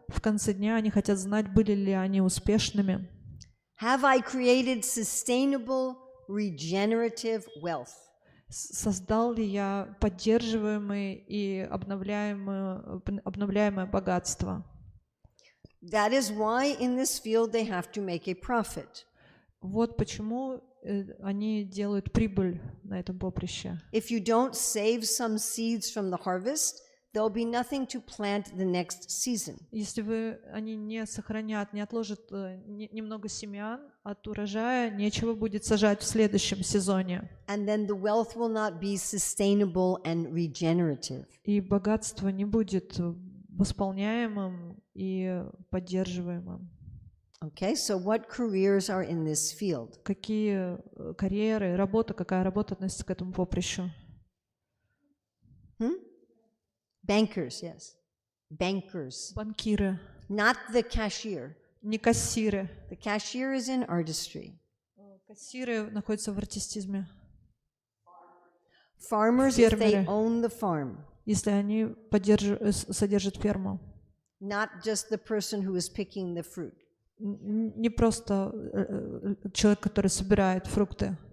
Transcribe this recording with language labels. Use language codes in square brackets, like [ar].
[ru] в конце дня они хотят знать, были ли они успешными. [en] Have I created sustainable, regenerative wealth? [ru] Создал ли я поддерживаемое и обновляемое богатство? [en] That is why in this field they have to make a profit. [ru] Вот почему они делают прибыль на этом поприще. [en] If you don't save some seeds from the harvest, there'll be nothing to plant the next season. [ru] Если они не сохранят, не отложат немного семян от урожая, нечего будет сажать в следующем сезоне. [en] And then the wealth will not be sustainable and regenerative. [ru] И богатство не будет восполняемым и поддерживаемым. [en] Okay, so what careers are in this field? [ru] Какие карьеры, какая работа относится к этому поприщу? [en] Bankers, yes. Bankers. [ru] Банкиры. [en] Not the cashier. [ru] Не кассиры. [en] The cashier is in artistry. [ru] Кассиры находятся в артистизме. [en] Farmers, if they [ru] Фермеры. [en] own the farm. [ru] Если они содержат ферму. [en] Not just the person who is picking the fruit. [ru] Не просто человек, который собирает фрукты.